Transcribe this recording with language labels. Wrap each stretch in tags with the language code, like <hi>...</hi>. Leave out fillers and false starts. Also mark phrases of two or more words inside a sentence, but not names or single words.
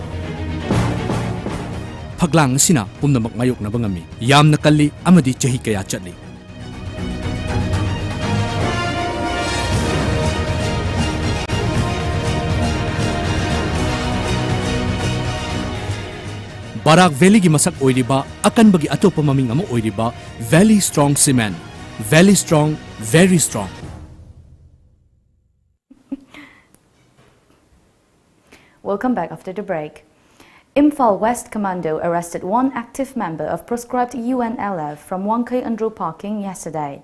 <mni>Phaglang sina pumnamak ngayok na bangami yam nakali amadi chahi kaya chatli Barak Valley gi masak oiriba akan bagi atopa maming amo oiriba Valley Strong Cement.</mni> <en>Valley Strong, very strong. Welcome back after the break. Imphal West Commando arrested one active member of proscribed UNLF from Wangkai Andro parking yesterday.</en>